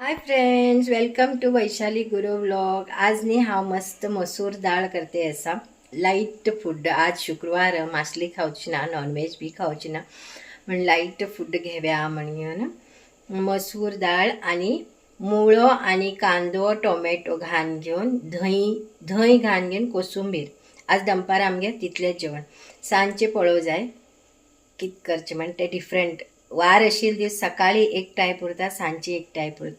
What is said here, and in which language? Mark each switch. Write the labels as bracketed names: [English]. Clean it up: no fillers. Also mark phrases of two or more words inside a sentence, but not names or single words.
[English] Hi friends, welcome to Vaishali Guru vlog. [Konkani] आज नी हा मस्त मसूर डाळ करते असा [English] light food. [Konkani] आज शुक्रवार, मासली खाऊची ना, नॉनव्हेज बी खाऊची ना, पण [English] light food [Konkani] घेव्या म्हणून मसूर डाळ आणि मुळो आणि कांदो टोमॅटो घान घेऊन धंय घान घेऊन कोसुंबीर. आज दंपार आमगे तितलेच जेवण. सांजचे पळो जाय कित करचे म्हणजे ते डिफरंट वार आशिल्ले दीस सकाळी एक टायप उरता, सांजची एक टायप उरता.